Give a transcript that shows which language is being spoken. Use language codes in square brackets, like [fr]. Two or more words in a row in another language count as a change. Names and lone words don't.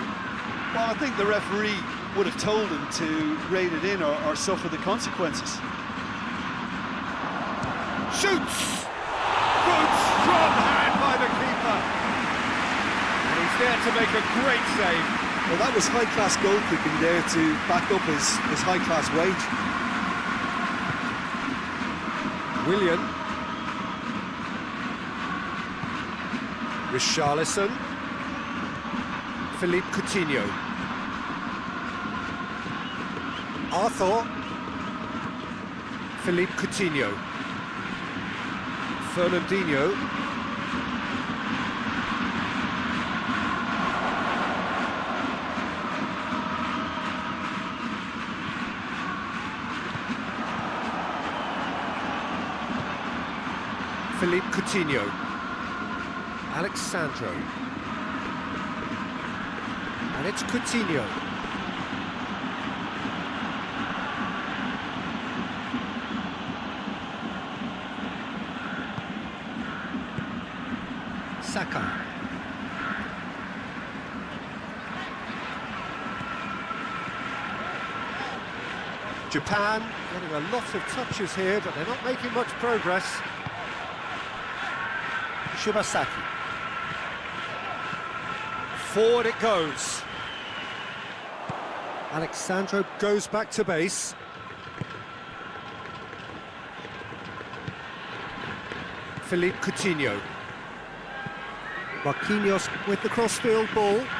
[en] Well, I think the referee would have told him to rein it in or suffer the consequences. Shoots! Good strong hand by the keeper. And he's there to make a great save. Well, that was high-class goalkeeping there to back up his high-class wage. Willian. Richarlison. Philippe Coutinho. Arthur. Philippe Coutinho. Fernandinho. Philippe Coutinho. Alexandro. And it's Coutinho. Saka. Japan getting a lot of touches here, but they're not making much progress. Shibasaki. Forward it goes. Alexandro goes back to base. Philippe Coutinho. Marquinhos with the crossfield ball.